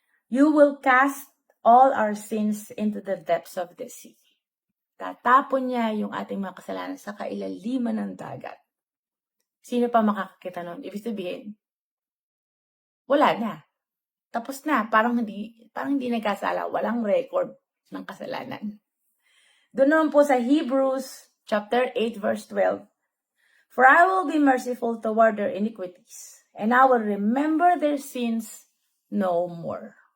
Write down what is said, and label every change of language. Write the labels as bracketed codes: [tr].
[en] You will cast all our sins into the depths of the sea. [tl] Tatapon niya yung ating mga kasalanan sa kailaliman ng dagat. Sino pa makakakita nun? Ibig sabihin, wala na. Tapos na. Parang hindi nagkasala. Walang record ng kasalanan. Doon naman po sa Hebrews chapter 8, verse 12. [en] For I will be merciful toward their iniquities, and I will remember their sins no more.